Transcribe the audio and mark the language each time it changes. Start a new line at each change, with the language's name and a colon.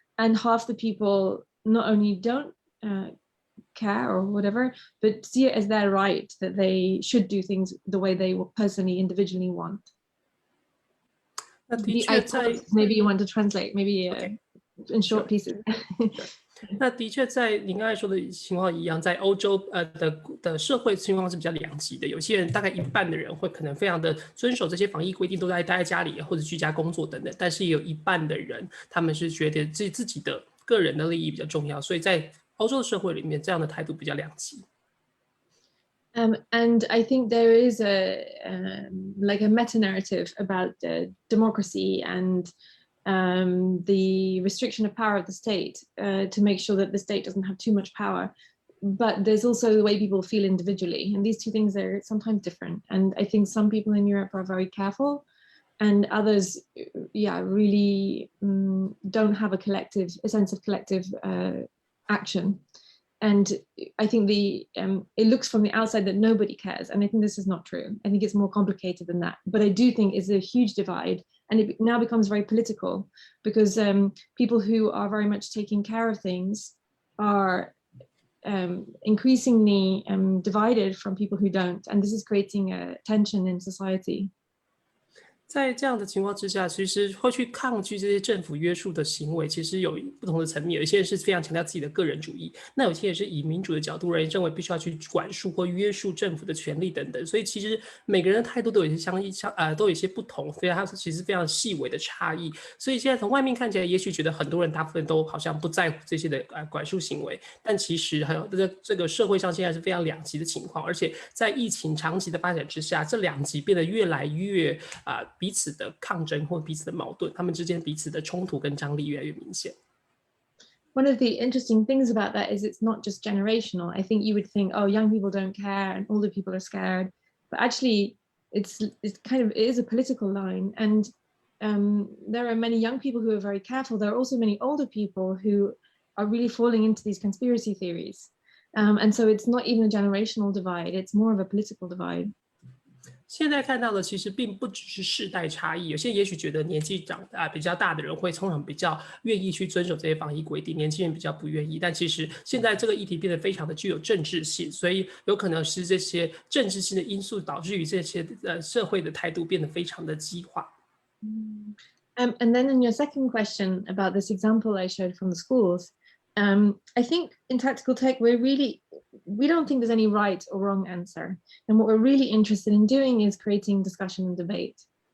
English: And half the people not only don't care or whatever, but see it as their right that they should do things the way they personally, individually want. Maybe you want to translate, maybe in short pieces.
Chinese: 那的确，在您刚才说的情况一样，在欧洲的社会情况是比较两极的。有些人大概一半的人会可能非常的遵守这些防疫规定，都待在家里或者居家工作等等。但是也有一半的人，他们是觉得自己的个人的利益比较重要，所以在欧洲的社会里面，这样的态度比较两极。
English: And I think there is like a meta-narrative about democracy and the restriction of power of the state to make sure that the state doesn't have too much power. But there's also the way people feel individually. And these two things are sometimes different. And I think some people in Europe are very careful and others, really don't have a sense of collective action. And I think it looks from the outside that nobody cares. And I think this is not true. I think it's more complicated than that. But I do think it's a huge divide. And it now becomes very political because people who are very much taking care of things are increasingly divided from people who don't. And this is creating a tension in society.
Chinese: 在这样的情况之下，其实会去抗拒这些政府约束的行为，其实有不同的层面。有些人是非常强调自己的个人主义，那有些人是以民主的角度认为必须要去管束或约束政府的权利等等。所以其实每个人的态度都有一些都有一些不同，所以它其实非常细微的差异。所以现在从外面看起来，也许觉得很多人大部分都好像不在乎这些的管束行为，但其实还有这个社会上现在是非常两极的情况，而且在疫情长期的发展之下，这两极变得越来越彼此的抗争或彼此的矛盾，他们之间彼此的冲突跟张力越来越明显。
English: One of the interesting things about that is it's not just generational. I think you would think, oh, young people don't care and older people are scared, but actually it is a political line. And there are many young people who are very careful. There are also many older people who are really falling into these conspiracy theories. And so it's not even a generational divide, it's more of a political divide.
Chinese: 现在看到的其实并不只是世代差异，有些也许觉得年纪比较大的人会通常比较愿意去遵守这些防疫规定，年轻人比较不愿意。但其实现在这个议题变得非常的具有政治性，所以有可能是这些政治性的因素导致于这些社会的态度变得非常的激化。
English: And then in your second question about this example I showed from the schools, I think in Tactical Tech, we don't think there's any right or wrong answer. And what we're really interested in doing is creating discussion and debate.